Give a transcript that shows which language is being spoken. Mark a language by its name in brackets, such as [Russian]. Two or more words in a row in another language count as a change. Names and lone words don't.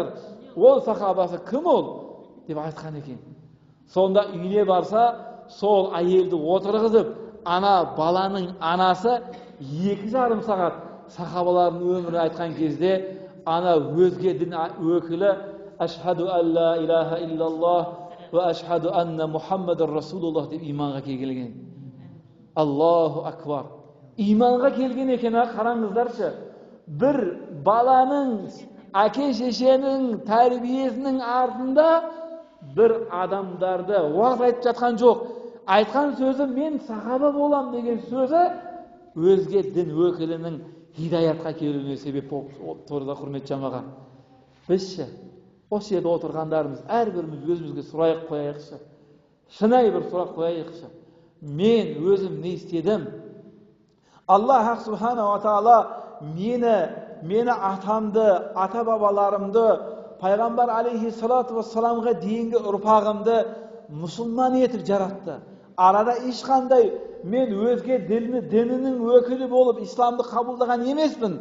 [Kazakh] Ол сахабасы кім ол? деп айтқан екен. Сонда үйіне барса, сол әйелді отырғызып, ана баланың анасы 2,5 сағат сахабалардың өмірін айтқан кезде, ана өзге дін өкілі: [Arabic] أشهد أن لا إله إلا الله وأشهد أن محمدا رسول الله [Kazakh] деп иманға келген. [Arabic] الله أكبر. [Kazakh] Иманға келген екен, қараңыздаршы. Бір баланың, әке шешенің тәрбиесінің артында бір адамдарды уағыз айтып жатқан жоқ. Айтқан сөзі мен сахаба болам деген сөзі өзге дін өкілінің хидаятқа келуіне себеп болып тұрды. Құрметті жамағат, бізші осы жерде отырғандарымыз әрбіріміз өзімізге сұрақ қояйықшы. Шынайы бір сұрақ қояйықшы. Мен өзім не істедім? [Arabic] الله سبحانه وتعالى [Kazakh] мені атамды, ата бабаларымды, пайғамбар [Arabic] عليه الصلاة والسلام [Kazakh] дейінгі ұрпағымды мұсылман етіп жаратты. Арада ешқандай мен өзге дінінің өкілі болып исламды қабылдаған емеспін.